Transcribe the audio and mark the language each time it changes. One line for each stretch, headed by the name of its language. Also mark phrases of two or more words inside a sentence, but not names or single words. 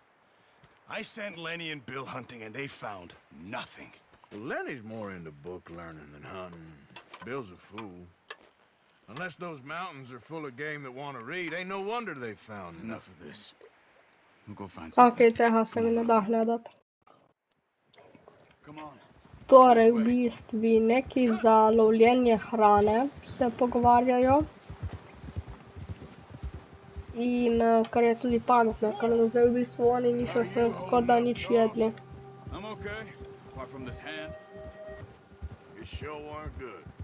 English: I sent Lenny and Bill hunting, and they found nothing. Well, Lenny's more into book learning than hunting. Bill's a fool. Unless those mountains are full of game that want to read, ain't no wonder they found Enough of this. We'll go find Ok, something.
Slovenian: tega se mi ne da gledati.
English: Come on.
Slovenian: Torej, v bistvu neki za lovljenje hrane se pogovarjajo. In kar je tudi pametno, ker zdaj v bistvu oni niso se skoraj nič jedli.
English: I'm okay, apart from this hand. You sure weren't good.